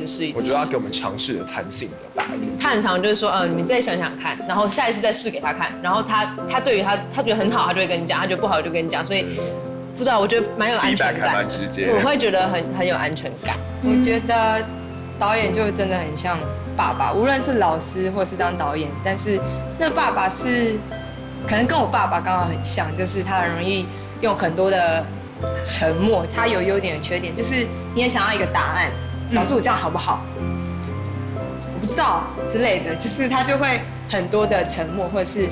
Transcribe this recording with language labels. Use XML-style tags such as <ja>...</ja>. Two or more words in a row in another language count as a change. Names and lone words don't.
<zh>我覺得他給我們嘗試的彈性比較大一點。他很常就是說，你們再想想看，然後下一次再試給他看，然後他對於他覺得很好，他就會跟你講，他覺得不好就跟你講，所以不知道，我覺得蠻有安全感，還蠻直接，我會覺得很有安全感。我覺得導演就真的很像爸爸，無論是老師或是當導演，但是那爸爸是可能跟我爸爸刚好很像，就是他很容易用很多的沉默。他有优点有缺点，就是你也想要一个答案，老师我这样好不好？我不知道之类的，就是他就会很多的沉默，或者是</zh>